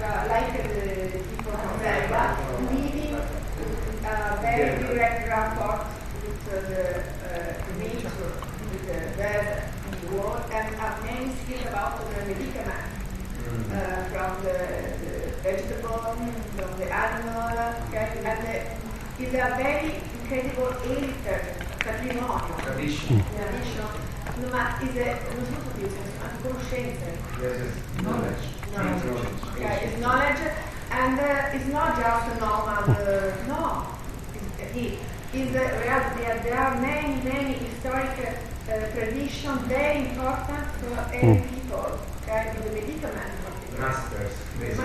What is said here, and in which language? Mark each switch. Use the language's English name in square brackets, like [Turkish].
[English] like the people from Senegal living very direct rapport with the nature, with the desert, in the world, and have many skills about the medicament, from the vegetable, from the animal, okay? And it's a very incredible heritage, patrimonio. Tradition. [Italian] No, ma non sono tutti, anche conoscenze. [English] Yes, knowledge. Okay, it's knowledge, And it's not just a nomad, no. There are many historic traditions very important for every people, okay? For the medicament. Masters, basically.